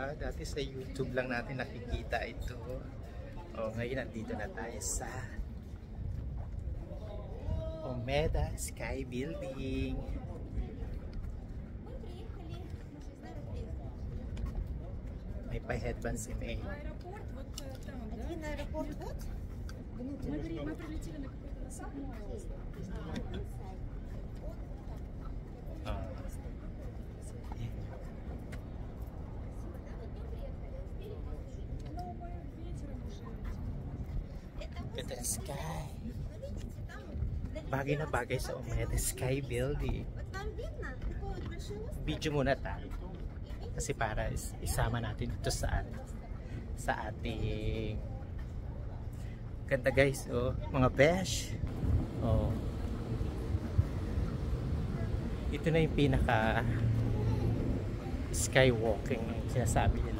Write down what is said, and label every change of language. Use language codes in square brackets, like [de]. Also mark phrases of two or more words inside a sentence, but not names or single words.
[tl] Dati sa YouTube lang natin nakikita ito. Oh, ngayon nandito na tayo sa Omeda Sky Building. May pa-headband si May. [ru] Один аэропорт вот. Мы прилетели на какой-то насадку. Ah. [tl] Ganda ng sky. Bagay na bagay sa Omeda Sky Building. [ru] Вот там видно такой вот большой остров. [tl] Video muna tayo. Kasi para isama natin ito sa ating ganda guys. Oh, mga besh. Oh. Ito na yung pinaka skywalking yung sinasabi nila.